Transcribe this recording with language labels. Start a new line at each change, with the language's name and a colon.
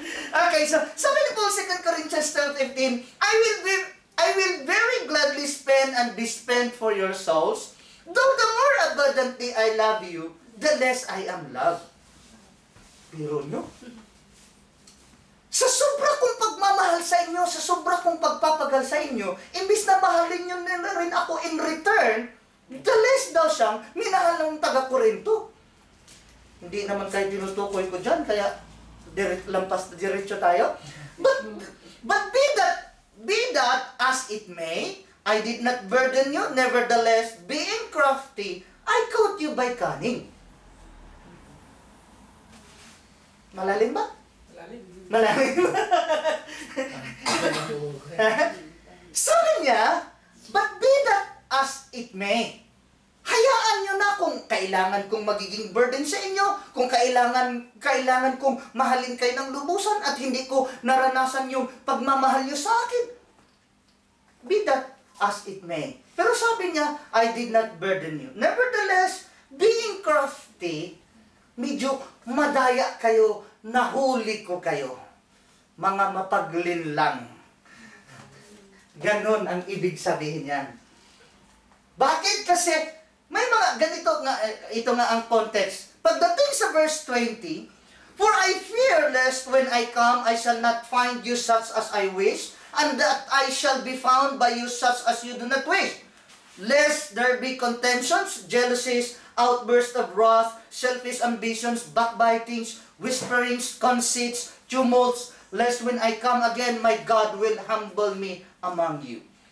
English: Okay, so
Filipino: sabi ni
English: Paul 2 Corinthians 12:15, I will very gladly spend and be spent for your souls, though the more abundantly I love you, the less I am loved.
Filipino: Pero no? Sa sobra kong pagmamahal sa inyo, sa sobra kong pagpapagal sa inyo, imbis na mahalin nyo na rin ako
English: in return, the less
Filipino: daw siyang minahal ng taga-Korinto. Hindi naman kayo tinutukoy ko dyan, kaya diretso tayo.
English: But be that as it may, I did not burden you, nevertheless, being crafty, I caught you by cunning.
Filipino: Malalim ba? Malalim. Sabi niya,
English: But be that as it may,
Filipino: hayaan nyo na kung kailangan kong magiging burden sa inyo, kung kailangan kong mahalin kayo ng lubusan at hindi ko naranasan yung pagmamahal nyo sa akin.
English: Be that as it may.
Filipino: Pero sabi niya,
English: I did not burden you. Nevertheless, being crafty,
Filipino: medyo madaya kayo, nahuli ko kayo. Mga mapaglinlang. Ganon ang ibig sabihin niyan. Bakit? Kasi may mga ganito nga, ito nga ang context. Pagdating sa
English: verse 20, for I fear lest when I come, I shall not find you such as I wish, and that I shall be found by you such as you do not wish. Lest there be contentions, jealousies, outbursts of wrath, selfish ambitions, backbitings, whisperings, conceits, tumults, lest when I come again, my God will humble me among you.